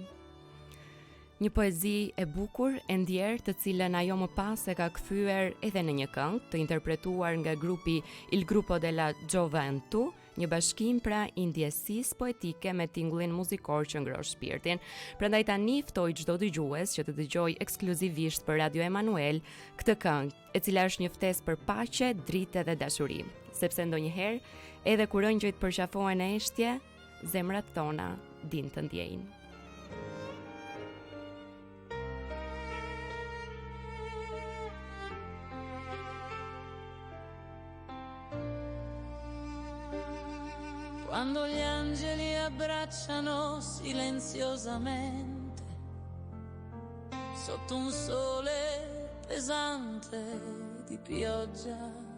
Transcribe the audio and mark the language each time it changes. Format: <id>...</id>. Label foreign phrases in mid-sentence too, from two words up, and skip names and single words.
<sq>Një poezi e bukur, e ndjerë, të cilën ajo më pas e ka kthyer edhe në një këngë të interpretuar nga grupi Il Gruppo della Gioventù, një bashkim pra i ndjesisë poetike me tingullin muzikor që ngron shpirtin. Prandaj tani ftoj çdo dëgjues që të dëgjojë ekskluzivisht për Radio Emanuel këtë këngë, e cila është një ftesë për paqe, dritë dhe dashuri, sepse ndonjëherë edhe kur ëngjëjt përqafohen në eshtje, zemrat tona din të ndjejnë.</sq> <it>Quando gli angeli abbracciano silenziosamente sotto un sole pesante di pioggia,</it>